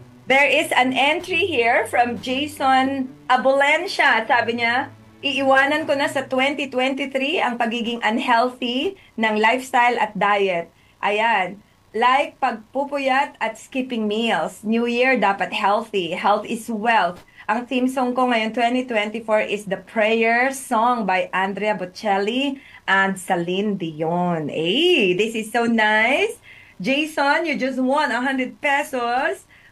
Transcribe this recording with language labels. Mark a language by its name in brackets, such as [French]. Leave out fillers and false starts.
[English] There is an entry here from Jason Abolencia. [Filipino] Sabi niya, iiwanan ko na sa 2023 ang pagiging unhealthy ng lifestyle at diet. Ayan, like pagpupuyat at [English] skipping meals. New Year, dapat healthy. Health is wealth. [Filipino] Ang theme song ko ngayon [English] 2024 is The Prayer Song by Andrea Bocelli and Celine Dion. Hey, this is so nice. Jason, you just won 100 pesos.